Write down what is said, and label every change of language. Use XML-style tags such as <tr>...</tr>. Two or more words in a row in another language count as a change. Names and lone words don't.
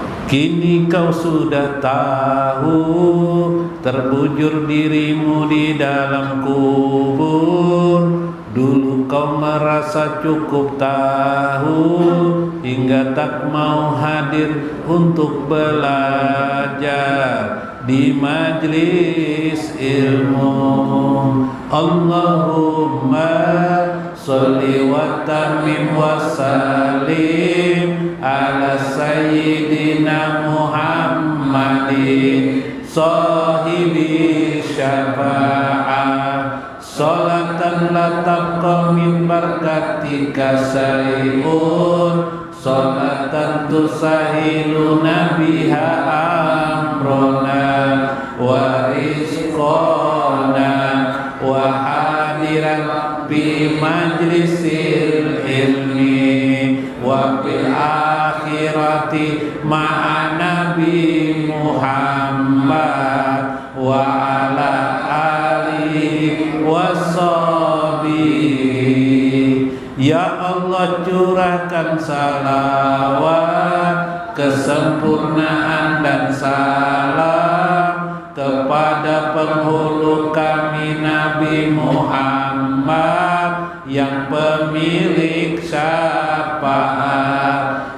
<id>Kini kau sudah tahu, terbujur dirimu di dalam kubur. Dulu kau merasa cukup tahu, hingga tak mau hadir untuk belajar di majlis ilmu.</id> <ar>اللهم صل وتمم وسلم على سيدنا محمد صاحب الشفاعة صلاة لا تبقى من بركاتك شيء صلاة تسهل بها أمرنا ورزقنا وحاضرا في مجلس العلم وبالآخرة مع النبي محمد وعلى آله وصحبه. يا الله,</ar> <id>curahkan salawat, kesempurnaan dan salam kepada penghulu kami Nabi Muhammad yang pemilik syafaat.</id>